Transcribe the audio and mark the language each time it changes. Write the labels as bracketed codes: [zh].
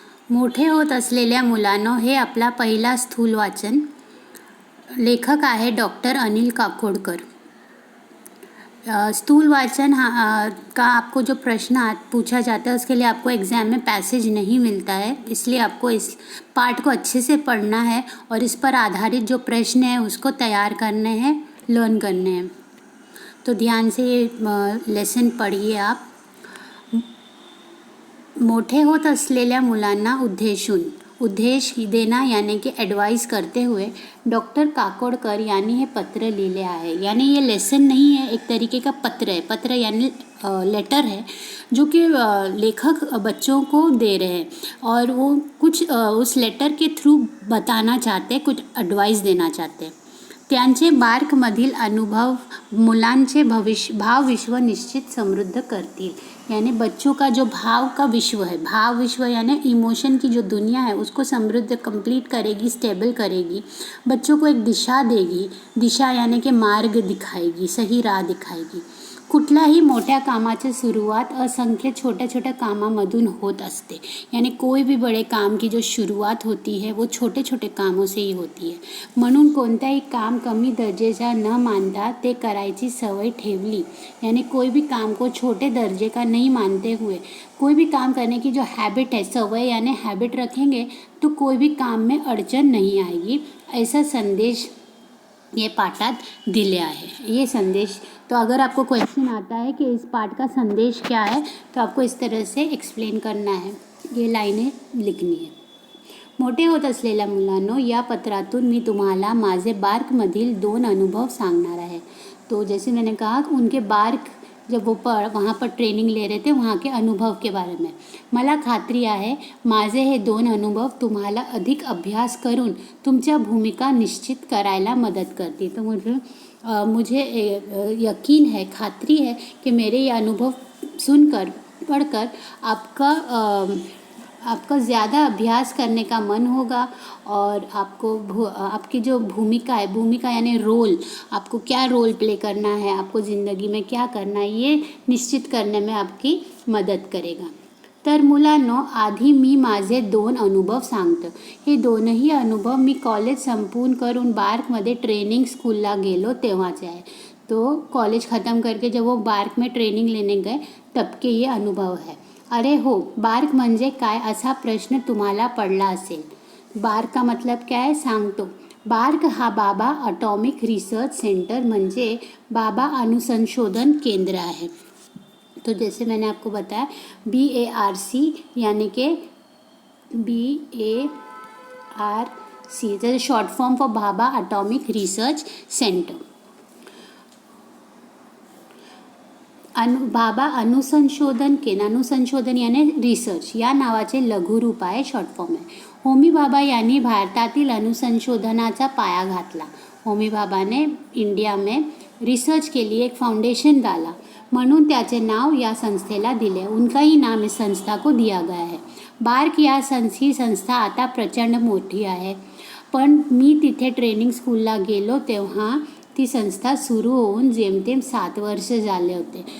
[mr] मोठे होत असलेल्या मुलांनो, हे आपला पहिला स्थूल वाचन. लेखक आहे डॉक्टर अनिल काकोडकर. [hi] स्थूल वाचन का आपको जो प्रश्न पूछा जाता है उसके लिए आपको एग्ज़ाम में पैसेज नहीं मिलता है, इसलिए आपको इस पार्ट को अच्छे से पढ़ना है और इस पर आधारित जो प्रश्न है उसको तैयार करने हैं, लर्न करने हैं. तो ध्यान से ये लेसन पढ़िए आप. [mr] मोठे होत असलेल्या मुलांना उद्देश [hi] देना यानी कि ॲडवाइस करते हुए [mr] डॉक्टर काकोडकर यांनी हे पत्र लिहिले आहे. [hi] यानी ये लेसन नहीं है, एक तरीके का पत्र है. पत्र यानी लेटर है जो कि लेखक बच्चों को दे रहे हैं और वो कुछ उस लेटर के थ्रू बताना चाहते हैं, कुछ एडवाइस देना चाहते हैं. [mr] त्यांचे बार्कमधील अनुभव मुलांचे भाव विश्व निश्चित समृद्ध करतील. [hi] यानी बच्चों का जो भाव का विश्व है, भाव विश्व यानी इमोशन की जो दुनिया है उसको समृद्ध कंप्लीट करेगी, स्टेबल करेगी, बच्चों को एक दिशा देगी. दिशा यानी कि मार्ग दिखाएगी, सही राह दिखाएगी. [mr] कुठल्याही मोठ्या कामाची सुरुवात असंख्य छोट्या छोट्या कामामधून होत असते. [hi] यानी कोई भी बड़े काम की जो शुरुआत होती है वो छोटे छोटे कामों से ही होती है. [mr] म्हणून कोणताही काम कमी दर्जेचा न मानता ते करायची सवय ठेवली. [hi] यानी कोई भी काम को छोटे दर्जे का नहीं मानते हुए कोई भी काम करने की जो हैबिट है, सवय यानी हैबिट रखेंगे तो कोई भी काम में अड़चन नहीं आएगी. ऐसा संदेश ये [mr] पाठात दिले आहे. [hi] ये संदेश, तो अगर आपको क्वेश्चन आता है कि इस पाठ का संदेश क्या है तो आपको इस तरह से एक्सप्लेन करना है, ये लाइनें लिखनी है. [mr] मोठे होत असलेल्या मुलांनो, या पत्रातून मी तुम्हाला माझे बार्कमधील 2 अनुभव सांगणार आहे. [hi] तो जैसे मैंने कहा उनके बार्क जब वो वहाँ पर ट्रेनिंग ले रहे थे वहाँ के अनुभव के बारे में. [mr] मला खात्री आहे माझे हे 2 अनुभव तुम्हाला अधिक अभ्यास करून तुमच्या भूमिका निश्चित करायला मदत करतील. [hi] तो मुझे यकीन है, खात्री है कि मेरे ये अनुभव सुनकर पढ़कर आपका ज़्यादा अभ्यास करने का मन होगा और आपको आपकी जो भूमिका यानी रोल, आपको क्या रोल प्ले करना है, आपको ज़िंदगी में क्या करना है, ये निश्चित करने में आपकी मदत करेगा. [mr] तर मुलांनो, आधी मी माझे 2 अनुभव सांगतो. हे 2ही अनुभव मी कॉलेज संपूर्ण करून बार्कमध्ये ट्रेनिंग स्कूलला गेलो तेव्हाचे आहे. [hi] तो कॉलेज ख़त्म करके जब वो बार्क में ट्रेनिंग लेने गए तब के ये अनुभव है. [mr] अरे हो, बार्क म्हणजे काय असा प्रश्न तुम्हाला पडला असेल. [hi] बार्क का मतलब क्या है सांगतो. [mr] बार्क हा बाबा ॲटॉमिक रिसर्च सेंटर म्हणजे बाबा अणुसंशोधन केंद्र आहे. [hi] तो जैसे मैंने आपको बताया BARC यानी कि BARC, जैसे short form for Baba atomic research centre. [mr] बाबा अणुसंशोधन यानी रिसर्च या नावाचे लघुरूप आहे, शॉर्ट फॉर्म आहे. होमी बाबा यांनी भारतातील अनुसंशोधनाचा पाया घातला. [hi] होमी बाबा ने इंडिया में रिसर्च के लिए एक फाउंडेशन डाला, [mr] म्हणून त्याचे नाव या संस्थेला दिले. [hi] उनका ही नाम इस संस्था को दिया गया है. [mr] बार्क ही संस्था आता प्रचंड मोठी आहे. पण मी तिथे ट्रेनिंग स्कूलला गेलो तेव्हा ती संस्था शुरू होऊन जेमतेम 7 वर्ष झाले होते.